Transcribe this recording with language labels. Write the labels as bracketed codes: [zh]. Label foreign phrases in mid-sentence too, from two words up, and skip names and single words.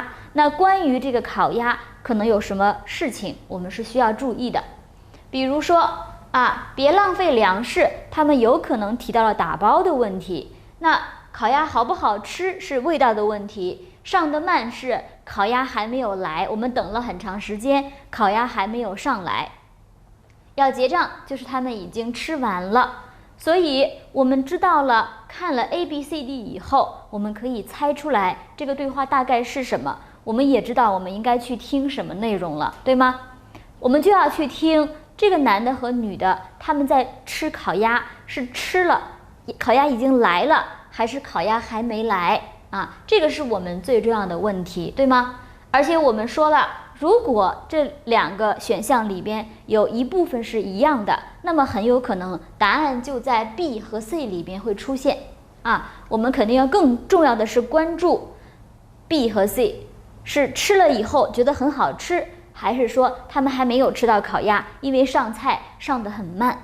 [zh] 那關於這個烤鴨可能有什麼事情我們是需要注意的，比如說別浪費糧食，他們有可能提到了打包的問題。那烤鴨好不好吃是味道的問題，上得慢是烤鴨還沒有來，我們等了很長時間，烤鴨還沒有上來。要結賬就是他們已經吃完了。所以我們知道了，看了 A、B、C、D 以後，我們可以猜出來這個對話大概是什麼，我們也知道我們應該去聽什麼內容了，對嗎？我們就要去聽這個男的和女的他們在吃烤鴨，是吃了烤鴨已經來了，還是烤鴨還沒來這個是我們最重要的問題，對嗎？而且我们說了，如果這兩個選項裡邊有一部分是一樣的，那麼很有可能答案就在 B 和 C 裡邊會出現我們肯定要更重要的是關注 B 和 C 是吃了以後覺得很好吃，還是說他們還沒有吃到烤鴨，因為上菜上得很慢。